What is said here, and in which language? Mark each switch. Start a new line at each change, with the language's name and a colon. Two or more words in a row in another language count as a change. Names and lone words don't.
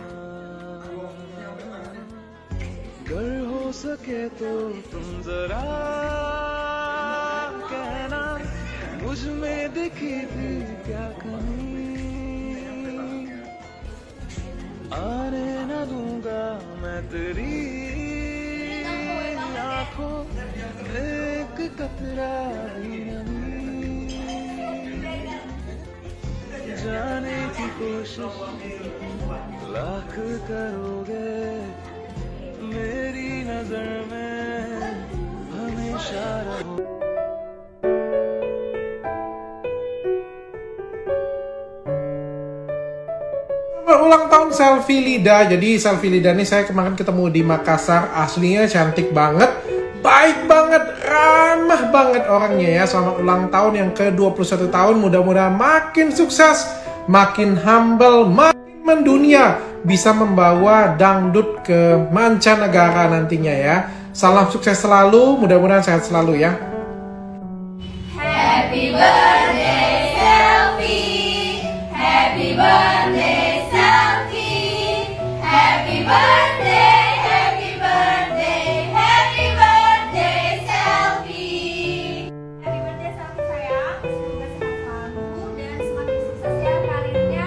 Hindi: अगर हो सके तो तुम जरा कहना मुझ में दिखी थी क्या कमी आने न दूंगा मैं तेरी आंखों एक कतरा भी नमी जाने की कोशिश लाख करोगे मेरी नजर में हमेशा रहो
Indonesian: Ulang tahun Selfie Lida. Jadi Selfie Lida ini saya kemarin ketemu di Makassar. Aslinya cantik banget, baik banget, ramah banget orangnya ya. Selamat ulang tahun yang ke-21 tahun. Mudah-mudahan makin sukses, makin humble, makin mendunia, bisa membawa dangdut ke mancanegara nantinya ya. Salam sukses selalu, mudah-mudahan sehat selalu ya.
English: Happy birthday Selfie. Happy birthday Selfie. Happy birthday, happy birthday, happy birthday Selfie. Happy birthday Selfie sayang.
Indonesian: Semoga sehat selalu dan semakin sukses ya karirnya.